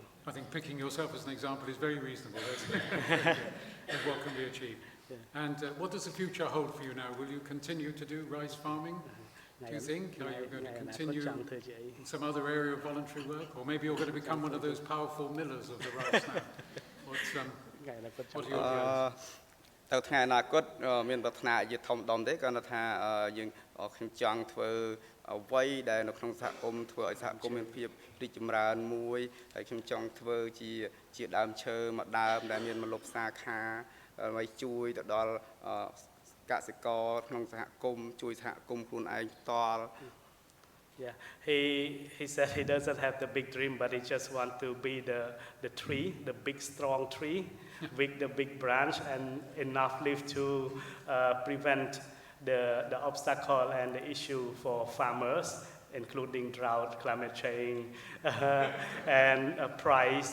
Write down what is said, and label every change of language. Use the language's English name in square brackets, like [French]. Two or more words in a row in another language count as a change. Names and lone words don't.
[English] I think picking yourself as an example is very reasonable of what can be achieved. Yeah. And what does the future hold for you now? Will you continue to do rice farming? Do you think? Are you going to continue in some other area of voluntary work? Or maybe you're going to become one of those powerful millers of the rice now? What are your plans? [Khmer] ទៅថ្ងៃអនាគតមានប្រាថ្នាជាធំដុំទេគាត់ថាយើងខ្ញុំចង់ធ្វើអ្វីដែលនៅក្នុងសហគមន៍ធ្វើឲ្យសហគមន៍មានភាពរីកចម្រើនមួយហើយខ្ញុំចង់ធ្វើជាដើមឈើមួយដើមដែលមានម្លប់សាខាដើម្បីជួយទៅដល់កសិករក្នុងសហគមន៍ជួយសហគមន៍ខ្លួនឯងផ្ទាល់ [English] Yeah, he said he doesn't have the big dream, but he just want to be the tree, the big strong tree, with the big branch and enough leaf to prevent the obstacle and the issue for farmers, including drought, climate change, and price.